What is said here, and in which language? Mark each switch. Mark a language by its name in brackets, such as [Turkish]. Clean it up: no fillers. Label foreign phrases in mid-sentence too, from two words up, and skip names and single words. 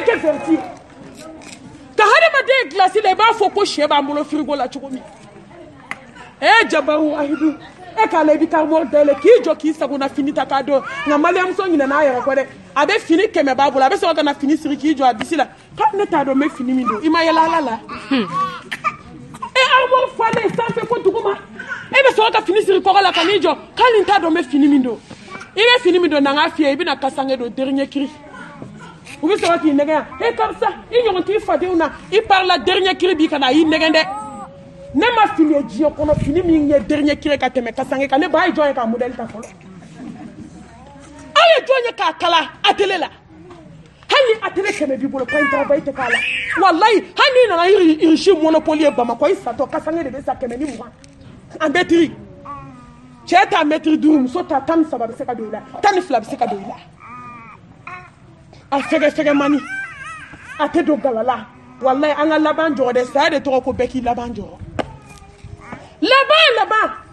[Bambara] kɛ verti ka adamaden gilasi la i b'a fɔ ko sɛ b'an bolo frigo la cogo min jabaru ahidu k'a la i bɛ karamɔgɔ dayɛlɛ k'i jɔ k'i sagona fini ta k'a dɔn nka maliyamuso ɲinɛna a yɛrɛ kɔ dɛ a bɛ fini 100 b'a bolo a bɛ sɔrɔ ka na fini siri k'i jɔ a disi la k'a ne t'a dɔn n bɛ fini min don i ma yɛlɛ ala la armoire falen sanfɛ fo duguma e bɛ sɔrɔ ka fini siri kɔgɔ la ka n'i jɔ k'ale t'a dɔn n bɛ fini min don i bɛ fini min don na n k'a f'i ye i bɛna kasange don [French] dernier cri [Bambara] u bɛ sɔrɔ k'i nɛgɛn yan karisa i ɲɔgɔn t'i fadenw na i parla [French] dernier cri [Bambara] bi ka na a y'i nɛgɛn dɛ ne ma fini ye diɲɛ kɔnɔ fini min ye [French] dernier cri [Bambara] ka tɛmɛ kasange kan ne ba ye jɔn ye k'a modèle ta fɔlɔ aw ye jɔn ye k'a kala atelier la hali ni atelier 100 b'i bolo [French] pas travail [Bambara] tɛ k'a la walayi hali n'i nana irisi monopole ye Bamakɔ i satɔ kasange de bɛ sa 120 [French] en mètre [Bambara] cɛ ta mètre 5 muso ta 13 bɛ se ka don i la 12 bɛ se ka don i la a fɛgɛfɛgɛ mani a tɛ don galala walayi an ka laban jɔrɔ dɛ saya de tɔgɔ ko bɛɛ k'i laban jɔrɔ laban